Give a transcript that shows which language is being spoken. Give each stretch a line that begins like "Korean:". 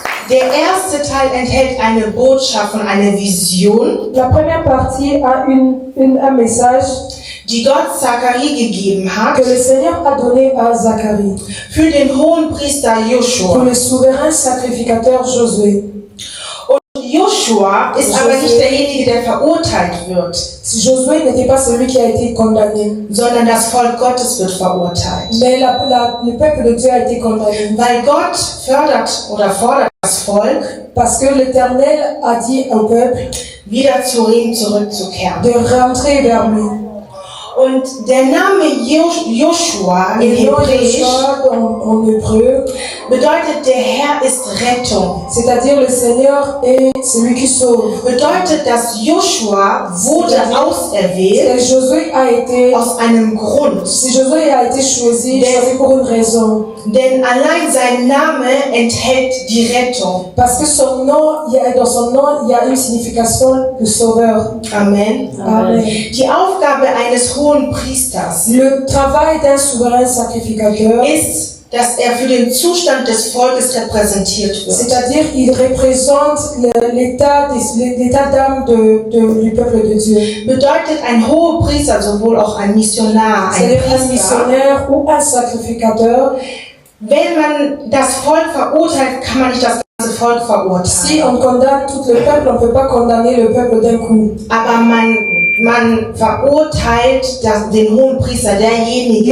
German: Der erste Teil enthält eine Botschaft und eine Vision,
French: La première partie a un message
German: die Gott Zacharie gegeben hat
French: que le Seigneur a donné à Zacharie
German: für den Hohenpriester
French: pour
German: Joshua.
French: le souverain sacrificateur Josué.
German: Und Joshua ist aber nicht derjenige, der verurteilt wird,
French: Josué n'était pas celui qui a été condamné,
German: sondern das Volk Gottes wird verurteilt.
French: mais le peuple de Dieu a été condamné.
German: Weil Gott fördert oder fordert das Volk,
French: Parce que l'Éternel a dit au peuple
German: wieder zu ihm zurückzukehren.
French: de rentrer vers lui.
German: Und der Name Joshua in
French: Et le nom
German: Hebräisch
French: Joshua en hébreu,
German: bedeutet, der Herr ist Rettung.
French: c'est-à-dire le Seigneur est celui qui sauve.
German: Bedeutet, dass Joshua wurde auserwählt
French: Et Josué a été,
German: aus einem Grund.
French: si Josué a été choisi pour une raison.
German: Denn allein sein Name enthält die Rettung.
French: Parce que son nom, dans son nom, il y a une signification de sauveur.
German: Amen.
French: Amen.
German: Die Aufgabe eines hohen Priesters
French: Le travail d'un souverain sacrificateur,
German: ist, dass er für den Zustand des Volkes repräsentiert wird.
French: c'est-à-dire il représente l'état d'âme du peuple de Dieu.
German: Bedeutet, ein hoher Priester, sowohl auch ein Missionar, ein
French: C'est-à-dire un
German: Priester,
French: missionnaire ou un sacrificateur.
German: wenn man das Volk verurteilt, kann man nicht das Volk verurteilen.
French: Si on condamne tout le peuple, on ne peut pas condamner le peuple d'un coup.
German: Aber man verurteilt den Hohenpriester, derjenige,